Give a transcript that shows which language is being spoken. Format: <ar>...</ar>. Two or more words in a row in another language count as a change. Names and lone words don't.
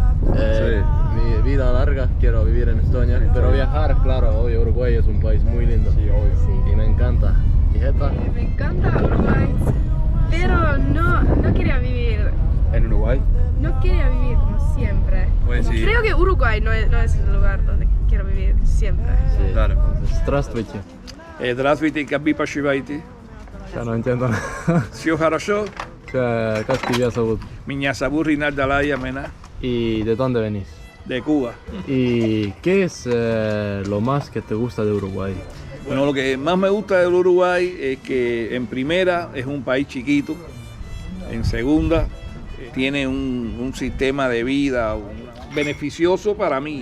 <es>Mi vida larga quiero vivir en Estonia, pero viajar, claro, obvio, Uruguay es un país muy lindo. Sí, obvio. Y me encanta. ¿Y Jeta? Me encanta Uruguay, pero no quería vivir. ¿En Uruguay? No quería vivir siempre. Pues sí. Creo que Uruguay no es el lugar donde quiero vivir siempre. Sí. Claro.</es> <ru>Здравствуйте. Здравствуйте, как вы поживаете?</ru> <es>Ya no entiendo nada.</es> <ru>Все хорошо? Как тебя зовут? Меня зовут Ринальдо Лая Мена,</ru> <es>¿Y de dónde venís? de Cuba. ¿Y qué es lo más que te gusta de Uruguay? Bueno, lo que más me gusta del Uruguay es que en primera es un país chiquito, en segunda tiene un sistema de vida beneficioso para mí.</es>